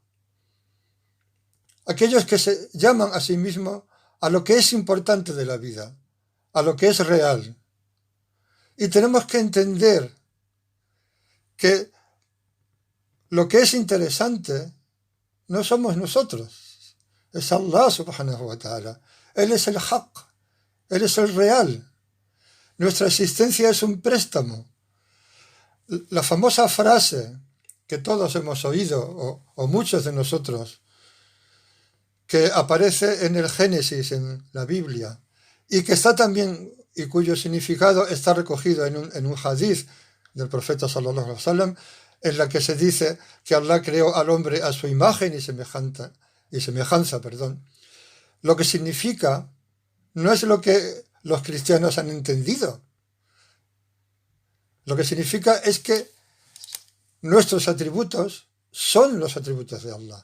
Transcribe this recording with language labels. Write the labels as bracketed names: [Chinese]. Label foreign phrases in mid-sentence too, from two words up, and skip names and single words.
[Spanish] Aquellos que se llaman a sí mismos a lo que es importante de la vida, a lo que es real. Y tenemos que entender que lo que es interesante no somos nosotros, es [Arabic] الله سبحانه وتعالى. [Spanish] Él es el haq, Él es el real. Nuestra existencia es un préstamo. La famosa frase que todos hemos oído, o muchos de nosotros, que aparece en el Génesis, en la Biblia, y que está también, y cuyo significado está recogido en un hadith del profeta [Arabic] صلى الله عليه وسلم, [Spanish] en la que se dice que Allah creó al hombre a su imagen y semejanza, Lo que significa no es lo que los cristianos han entendido. Lo que significa es que nuestros atributos son los atributos de Allah.